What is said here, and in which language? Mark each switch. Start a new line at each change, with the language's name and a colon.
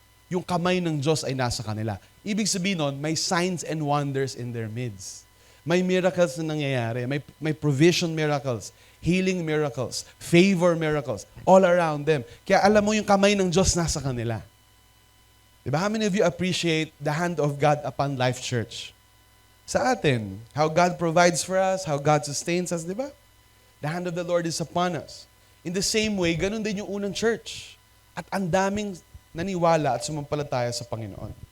Filipino: Yung kamay ng Diyos ay nasa kanila. Ibig sabihin nun, may
English: signs and wonders in their midst. May miracles na nangyayari. May provision miracles, healing miracles, favor miracles, all around them.
Filipino: Kaya alam mo yung kamay ng Diyos nasa kanila. Diba?
English: How many of you appreciate the hand of God upon Life Church?
Filipino: Sa atin,
English: how God provides for us, how God sustains us, diba? The hand of the Lord is upon us. In the same way,
Filipino: ganun din yung unang
English: church.
Filipino: At ang daming naniwala at sumampalataya sa Panginoon.